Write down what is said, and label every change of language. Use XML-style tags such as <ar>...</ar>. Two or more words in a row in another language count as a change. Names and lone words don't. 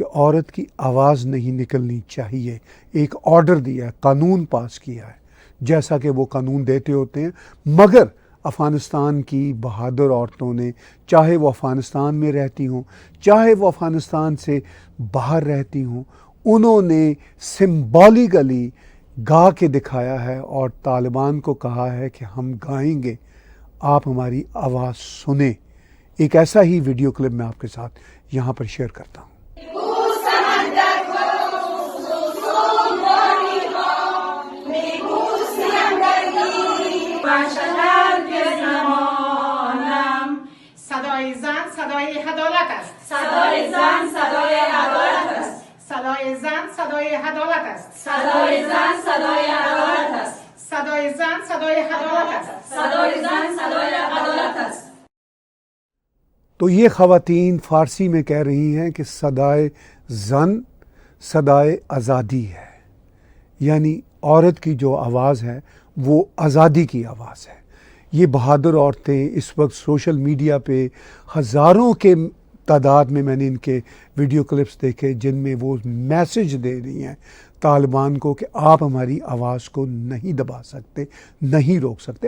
<ur>عورت کی آواز نہیں نکلنی چاہیے، ایک آرڈر دیا ہے، قانون پاس کیا ہے، جیسا کہ وہ قانون دیتے ہوتے ہیں، مگر افغانستان کی بہادر عورتوں نے، چاہے وہ افغانستان میں رہتی ہوں، چاہے وہ افغانستان سے باہر رہتی ہوں، انہوں نے سمبولیکلی گا کے دکھایا ہے اور طالبان کو کہا ہے کہ ہم گائیں گے، آپ ہماری آواز سنیں۔ ایک ایسا ہی</ur> <en>video clip</en> <ur>میں آپ کے ساتھ یہاں پر شیئر کرتا ہوں۔</ur> <fa>صدای زن صدای عدالت است. صدای زن صدای عدالت است. صدای زن صدای عدالت است. صدای زن صدای عدالت است. صدای زن صدای عدالت است. صدای زن صدای عدالت است.</fa> <ur>تو یہ خواتین فارسی میں کہہ رہی ہیں کہ</ur> <fa>صدائے زن صدائے آزادی</fa> <ur>ہے، یعنی عورت کی جو آواز ہے وہ آزادی کی آواز ہے۔ یہ بہادر عورتیں اس وقت</ur> <en>social media</en> <ur>پہ ہزاروں کے تعداد میں نے ان کے</ur> <en>video clips</en> <ur>دیکھے جن میں وہ میسج دے رہی ہیں طالبان کو کہ آپ ہماری آواز کو نہیں دبا سکتے، نہیں روک سکتے۔</ur>